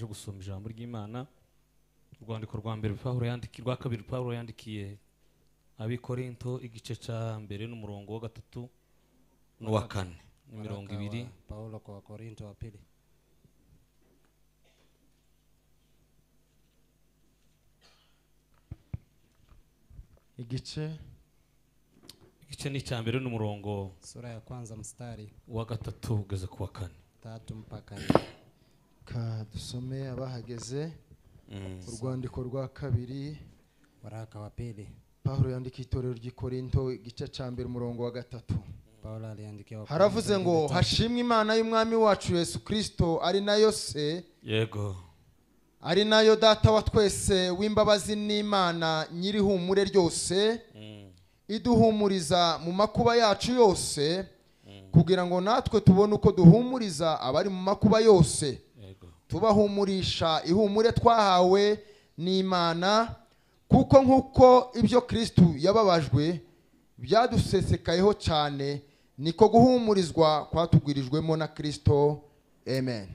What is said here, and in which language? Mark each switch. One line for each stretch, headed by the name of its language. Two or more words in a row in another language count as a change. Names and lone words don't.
Kinyarwanda: gusoma ijambo ry'Imana urwandiko rwa mbere rwa kabiri Pawulo yandikiye Abikorinto igice cya mbere n'umurongo wa 3 n'uwa 4 mirongo 2
Swahili: Paulo kwa Korinto wa pili
Kinyarwanda: igice ni cya mbere n'umurongo
Swahili: sura ya kwanza mstari
Kinyarwanda: wa 3 ugeze ku wa 4
Swahili: 3 mpaka 4
Kinyarwanda: ka dusome abahageze urwandiko rwa kabiri
Swahili: waraka wa pili
Kinyarwanda: Paulo yandika itorero ry'Ikorinto igice cya mbere umurongo wa 3
Swahili: Paulo aliandikia
Kinyarwanda: haravuze ngo hashimwe Imana y'umwami wacu Yesu Kristo ari nayo se yego ari nayo data wa twese w'imbabazi n'Imana nyiri humure ryose iduhumuriza mu makuba yacu yose kugira ngo natwe tubone uko duhumuriza abari mu makuba yose tubahumurisha ihumure twahawe n'Imana kuko nkuko ibyo Kristo yababajwe byadusesekayeho cyane niko guhumurizwa kwatugwirijwemo na Kristo amen